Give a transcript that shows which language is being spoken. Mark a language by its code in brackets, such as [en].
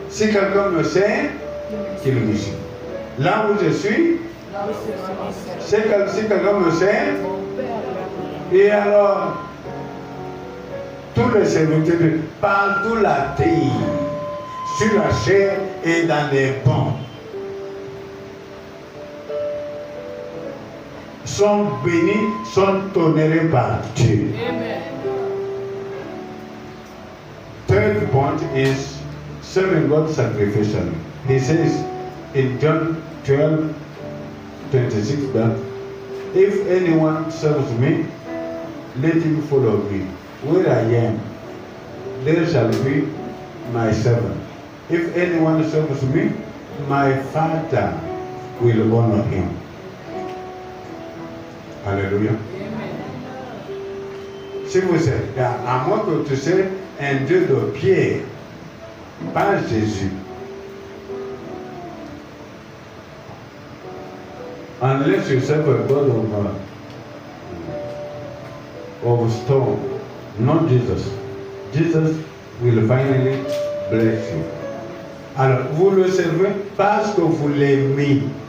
[fr] Si quelqu'un me sert, qu'il me suive. Là où je suis, si quelqu'un me sert, et alors, tous les serviteurs, partout la terre, sur la chair et dans les ponts, sont bénis, sont honorés par Dieu. Amen. [en] Third point is serving God sacrificially. He says in John 12:26 that if anyone serves me, let him follow me. Where I am, there shall be my servant. If anyone serves me, my Father will honor him. [fr] Alléluia. Si vous êtes, à moins que tu sois un Dieu de pierre, pas Jésus. [en] Unless you serve a God of stone, not Jesus. Jesus will finally bless you. [fr] Alors, vous le servez parce que vous l'aimez.